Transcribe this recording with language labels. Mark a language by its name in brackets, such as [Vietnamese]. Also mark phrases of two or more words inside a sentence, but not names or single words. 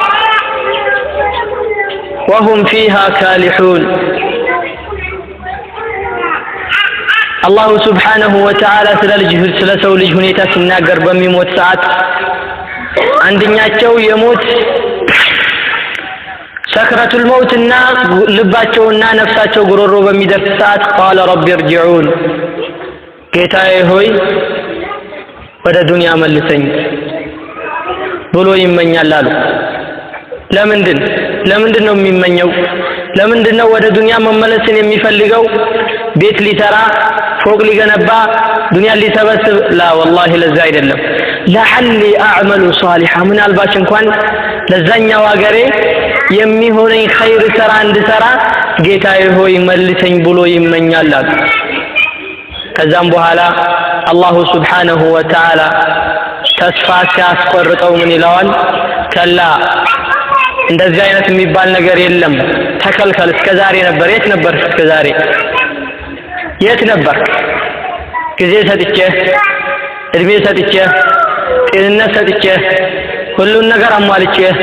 [Arabic] وهم فيها كالحون الله سبحانه وتعالى [Amharic] ስለሰው ልጅ ሁኔታ ሲናገር በሚሞት ሰዓት አንደኛቸው የሞት ሰክረቱል መውትና ልባቸውና ነፍሳቸው ጉሮሮ በሚደርስ ሰዓት [Arabic] قال رب ارجعون [Amharic] ጌታዬ ሆይ ወደ ዱንያ መልሰኝ ብሎ ይመኛል አሉ ለምንድን ነው የሚመኘው ለምንድን ነው ወደ ዱንያ መመለስን የሚፈልገው ቤት ሊሰራ ፎቅ ሊገነባ ዱንያ ሊሰበስብ [Arabic] لا والله [Amharic] ለዛ አይደለም [Arabic] لعلي اعمل صالحا [Amharic] ምን አልባች እንኳን ለዛኛው ሀገሬ የሚሆነኝ ኸይር ስራ እንድሰራ ጌታዬ ሆይ መልሰኝ ብሎ ይመኛል አሉ ከዛም በኋላ [Arabic] الله سبحانه وتعالى [Amharic] ተስፋ ሲያስቆርጠው ምን ይለዋል ከላ እንደዚህ አይነት የሚባል ነገር የለም ተከልከል እስከዛሬ ነበር የት ነበር እስከዛሬ የት ነበር ጊዜ ሰጥቼ እድሜ ሰጥቼ ጤንነት ሰጥቼ ሁሉን ነገር አሟልቼ